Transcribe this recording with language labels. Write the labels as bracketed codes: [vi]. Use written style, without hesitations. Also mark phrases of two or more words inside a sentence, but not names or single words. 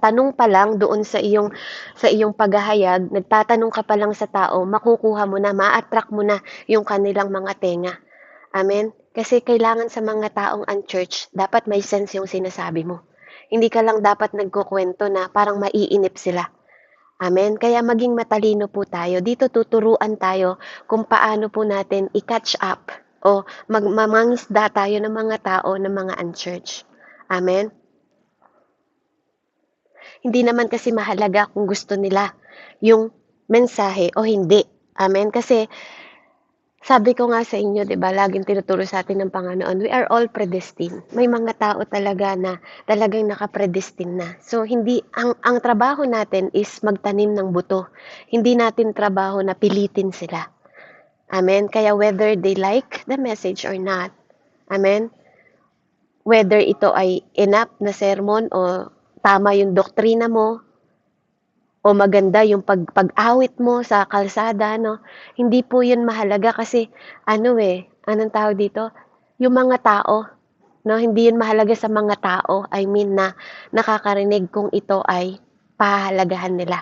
[tl] Tanong pa lang doon sa iyong paghahayag, nagtatanong ka pa lang sa tao, makukuha mo na, ma-attract mo na yung kanilang mga tenga. Amen? Kasi kailangan sa mga taong unchurched, dapat may sense yung sinasabi mo. Hindi ka lang dapat nagkukwento na parang maiinip sila. Amen? Kaya maging matalino po tayo. Dito tuturuan tayo kung paano po natin i-catch up o mamangisda tayo ng mga tao ng mga unchurched. Amen? Hindi naman kasi mahalaga kung gusto nila yung mensahe o hindi. Amen? Kasi sabi ko nga sa inyo, 'di ba, laging tinuturo sa atin ng Panginoon, [en] we are all predestined. [tl] May mga tao talaga na talagang naka-predestined na. So hindi ang trabaho natin is magtanim ng buto. Hindi natin trabaho na pilitin sila. Amen. [en] Kaya whether they like the message or not, amen. [tl] Whether ito ay enough na sermon o tama yung doktrina mo, o maganda yung pag-awit mo sa kalsada, no? Hindi po yun mahalaga kasi, anong tawag dito? Yung mga tao, no? Hindi yun mahalaga sa mga tao, [en] I mean [tl] na nakakarinig kung ito ay pahalagahan nila.